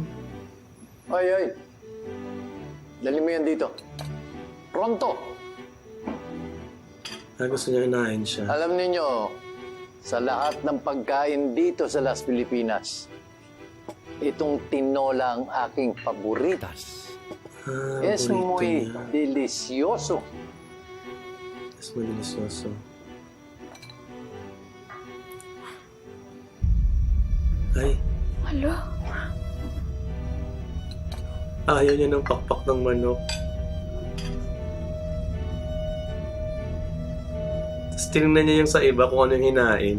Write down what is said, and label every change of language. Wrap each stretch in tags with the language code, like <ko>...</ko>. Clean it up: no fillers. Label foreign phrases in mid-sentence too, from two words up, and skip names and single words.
<tl>Ay. Dali mo yan dito. Pronto! Gusto niya inahin siya. Alam ninyo, sa lahat ng pagkain dito sa Las Filipinas, itong tinola ang aking paboritas.</tl> <es>Es muy delicioso. Es muy delicioso.</es> <tl>Ay. Alo? Ayaw niya ng pakpak ng manok. Tapos tinignan niya yung sa iba kung ano yung hinain.</tl>